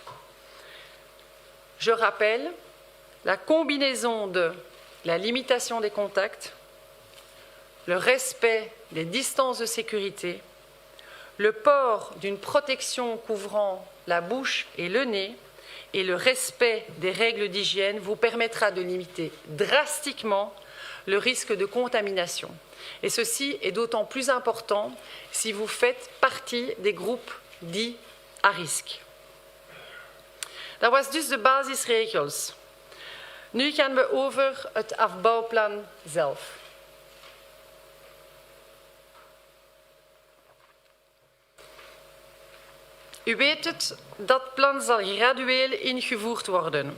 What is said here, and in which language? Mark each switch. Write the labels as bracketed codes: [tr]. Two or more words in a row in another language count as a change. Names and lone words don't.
[fr] Je rappelle la combinaison de la limitation des contacts, le respect des distances de sécurité, le port d'une protection couvrant la bouche et le nez et le respect des règles d'hygiène vous permettra de limiter drastiquement le risque de contamination. Et ceci est d'autant plus important si vous faites partie des groupes dits à risque. [nl] Dat was dus de basisregels. Nu gaan we over het afbouwplan zelf. U weet het, dat plan zal gradueel ingevoerd worden.